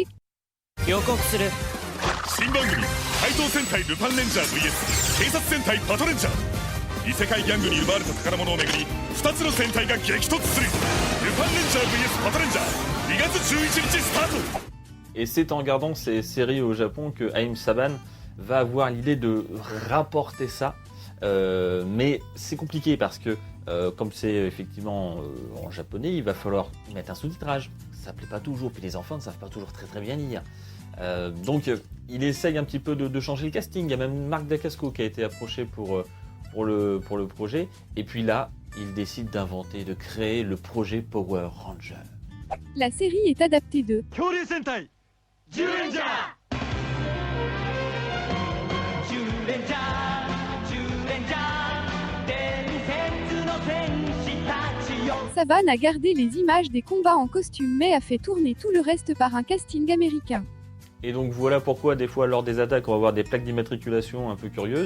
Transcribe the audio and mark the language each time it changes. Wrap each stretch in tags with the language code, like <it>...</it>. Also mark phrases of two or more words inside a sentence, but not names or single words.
<ja>予告する新番組怪盗戦隊ルパンレンジャー VS 警察戦隊パトレンジャー異世界ギャングに奪われた宝物をめぐり2つの戦隊が激突するルパンレンジャー VS パトレンジャー2月11日スタート</ja> <fr>Et c'est en regardant ces séries au Japon que Haim Saban va avoir l'idée de rapporter ça. Mais c'est compliqué parce que, comme c'est effectivement en japonais, il va falloir mettre un sous-titrage. Ça plaît pas toujours, puis les enfants ne savent pas toujours très bien lire. Donc il essaye un petit peu de changer le casting. Il y a même Marc Dacascos qui a été approché pour le projet. Et puis là, il décide d'inventer, de créer le projet Power Ranger. La série est adaptée de</fr> <ja>恐竜戦隊ジュレンジャー</ja> <fr>Saban a gardé les images des combats en costume mais a fait tourner tout le reste par un casting américain. Et donc voilà pourquoi des fois lors des attaques on va voir des plaques d'immatriculation un peu curieuses.</fr>